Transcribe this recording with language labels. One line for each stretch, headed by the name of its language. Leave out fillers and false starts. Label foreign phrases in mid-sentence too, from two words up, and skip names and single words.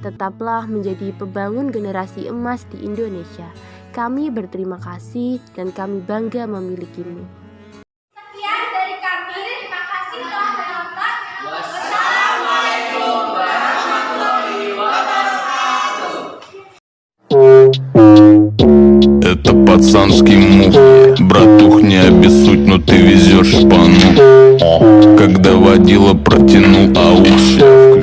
Indonesian: Tetaplah menjadi pembangun generasi emas di Indonesia. Kami berterima kasih dan kami bangga memilikimu. Sekian dari kami, terima kasih telah menonton. Wassalamualaikum warahmatullahi wabarakatuh.
Russian: Это пацанский мух. Братух, не обессудь, но ты везешь шпану. Когда водила протянул, а ух,